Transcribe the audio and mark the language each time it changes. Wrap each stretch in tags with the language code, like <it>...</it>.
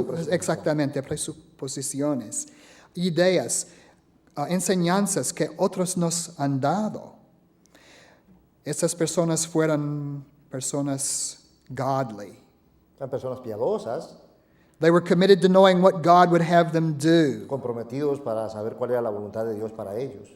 <es>Exactamente, presuposiciones, ideas, enseñanzas que otros nos han dado. Estas personas fueron personas godly. Eran personas piadosas,</es> <en>They were committed to knowing what God would have them do.</en> <es>comprometidos para saber cuál era la voluntad de Dios para ellos.</es>